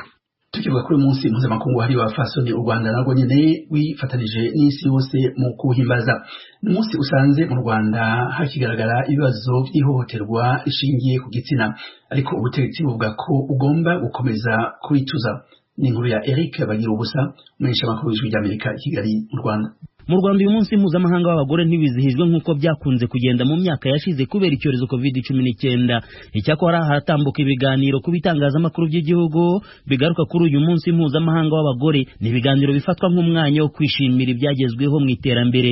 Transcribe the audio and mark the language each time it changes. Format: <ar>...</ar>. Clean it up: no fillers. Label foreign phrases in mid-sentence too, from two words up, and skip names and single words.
<rw>Tukivuga kuri umunsi mpuzamakungu wahariwe abafasoni u Rwanda narwo nyene wifatanije n'isi yose mu kuhimbaza. Umunsi usanze mu Rwanda hakigaragara ibibazo by'ihohoterwa rishingiye ku gitsina ariko ubutegetsi buvuga ko ugomba gukomeza kubituza. Ni inkuru ya Eric Bagirubusa umumenyesha makuru w'Ijuru rya Amerika i Kigali mu Rwanda. Mu Rwanda uyu munsi mpuzamahanga w'abagore ntibizihijwe nk'uko byakunze kugenda mu myaka yashize kubera icyorezo COVID-19. Icyakora haratambuka ibiganiro ku bitangazamakuru by'igihugu bigaruka kuri uyu munsi mpuzamahanga w'abagore. Ni ibiganiro bifatwa nk'umwanya wo kwishimira ibyagezweho mu iterambere.</rw>